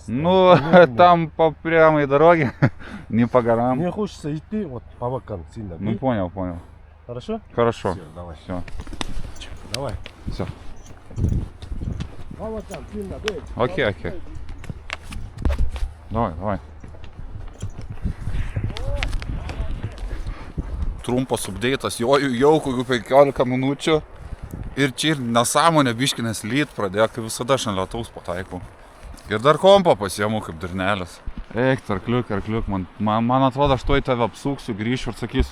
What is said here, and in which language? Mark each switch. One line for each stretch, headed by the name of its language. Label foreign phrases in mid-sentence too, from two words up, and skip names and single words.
Russian: Ну, там по прямой дороге, не по горам. Мне хочется идти вот по бокам сильно. Ну, понял. Хорошо? Хорошо. Все, давай. Все. Давай. Все. По бокам сильно, бей. Окей. Давай.
Lithuanian: Trumpas updėtas, jau kokių 15 minučių ir čia ir nesąmonė biškinės lyt pradėjo, kaip visada šiandien lietaus pataikau. Ir dar kompą pasiemu kaip durnelis. Eik, arkliuk, man atrodo, aš tuoj tave apsuksiu, grįšiu ir sakysiu.